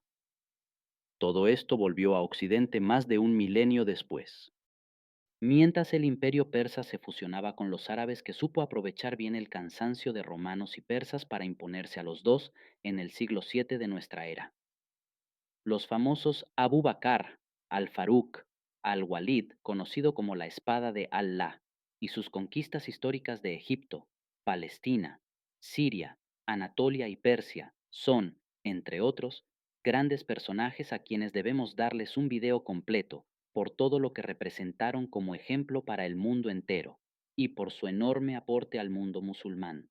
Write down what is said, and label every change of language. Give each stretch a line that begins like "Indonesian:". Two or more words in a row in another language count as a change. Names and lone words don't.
Spanish: Todo esto volvió a Occidente más de un milenio después. Mientras el imperio persa se fusionaba con los árabes, que supo aprovechar bien el cansancio de romanos y persas para imponerse a los dos en el siglo VII de nuestra era. Los famosos Abu Bakr, al-Faruq, al-Walid, conocido como la espada de Allah, y sus conquistas históricas de Egipto, Palestina, Siria, Anatolia y Persia son, entre otros, grandes personajes a quienes debemos darles un video completo por todo lo que representaron como ejemplo para el mundo entero y por su enorme aporte al mundo musulmán.